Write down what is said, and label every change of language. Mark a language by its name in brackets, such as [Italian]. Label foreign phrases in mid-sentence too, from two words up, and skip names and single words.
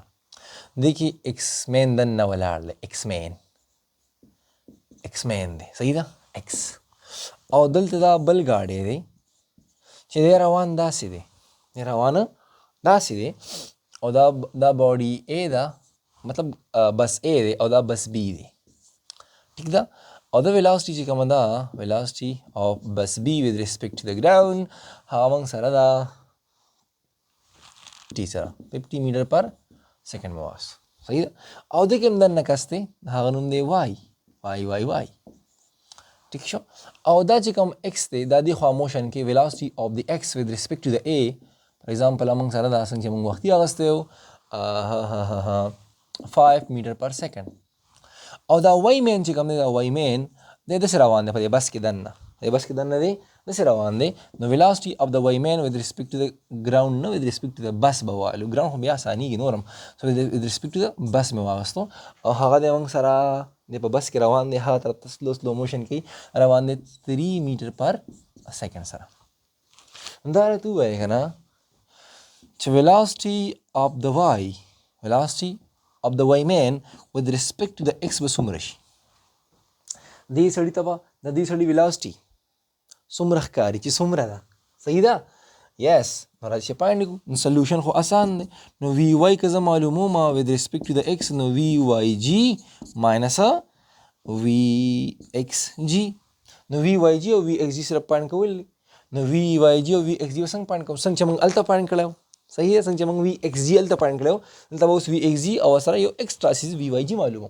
[Pashto] دیکھیے ایکس مین دننه ولاړ دی، ایکس مین دی صحیح ده ایکس. او دلته دا بل ګاډی دی چې دی روان داسې دی او دا باډي اے ده مطلب بس اے دی او دا بس بی دی. ٹھیک ده؟ او دا velocity چې کومه ده [English] velocity of bus b with respect to the ground [Pashto] هغه موږ سره ده ټي سره 50 [English] meter per second [Pashto] مې واس صحیح ده. او دې کې هم دننه کس دی هغه نوم دی وای. ٹھیک شو؟ او دا چې کوم x دی دا دې خوا موشن کې [English] velocity of the x with respect to the a for example [Pashto] موږ سره دا څنګه چې موږ وختي اخیستی و 5 [English] meter per second. [Pashto] او دا وای مین چې کوم دی دا وای مین دی داسې روان دی په دې بس کې دننه دی داسې روان دی. نو [English] velocity of the y man with respect to the ground نه with respect to the bus [Pashto] به وایلو. ګراوند خو بیا اسانېږي نورم سو [English] with respect to the bus [Pashto] مې واغستو او هغه دی موږ سره دی په بس کې روان دی هغه طرف ته [English] slow motion [Pashto] کې روان دی 3 [English] meter per second [Pashto] سره. دا راته ووایه که نه چې [English] velocity of the y velocity of the y man with respect to the x [Pashto] به څومره شي. دې سړي ته به د دې سړي velocity څومره ښکاري چې څومره ده. صحیح ده؟ یس. نو راځي چې پاینډ کړو. سلوشن خو آسان دی. نو وی واي که زه معلوموم [English] with respect to the x [Pashto] نو [English] v y g minus v x g. [Pashto] نو وی واي جي او وی ایکس جي سره پاینډ کول دي. نو وی واي جي او وی ایکس جي به څنګه پاینډ کوم؟ څنګه چې موږ هلته پاینډ کړی و. صحیح ده؟ څنګه چې موږ وی ایکس جي هلته پاینډ کړی و دلته به اوس وی ایکس جي او سره یو ایکسټرا سیز وی واي جي معلومو.